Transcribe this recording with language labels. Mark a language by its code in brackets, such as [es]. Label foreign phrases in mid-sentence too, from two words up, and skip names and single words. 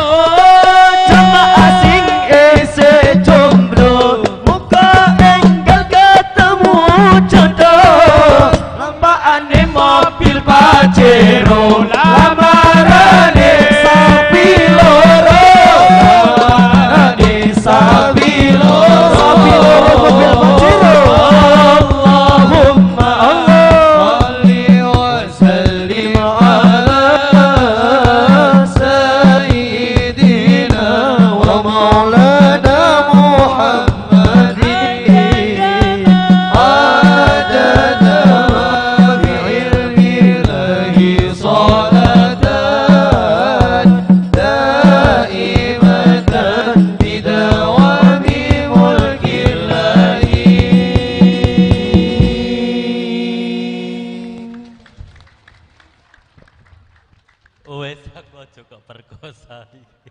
[jv] Jamaah sing isih jomblo, muga enggal ketemu jodoh. Lampakane mobil Pajero, lamarane sapi loro. Lamarane sapi loro. Mobil Pajero. [ar] اللهم صل وسلم على سيدنا ومولانا محمد. عدد ما في علم الله صلاة دائمة بدوام ملك الله. [jv] Wes aku aja kok perkosa iki.